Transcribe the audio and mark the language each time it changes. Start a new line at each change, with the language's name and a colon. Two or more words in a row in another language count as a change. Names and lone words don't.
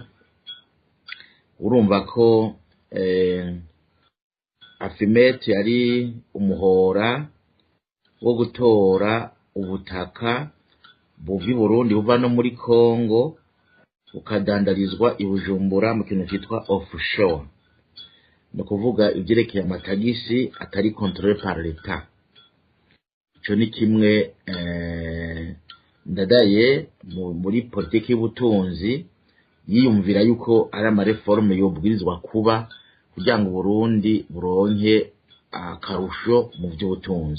Rundi: Urumva ko Afimete yari umuhora wo gutora ubutaka buvi Burundi buva no muri Kongo ukadandarizwa i Bujumbura mu kintu cyitwa offshore, no kuvuga ibyerekeye amatagisi atari
French: contrôlé par l'État.
Rundi: Ico ni kimwe Ndadaye muri politiki y'ubutunzi yiyumvira yuko ari amareforme yobwirizwa kuba kugira ngo Burundi buronke akarusho mu by'ubutunzi.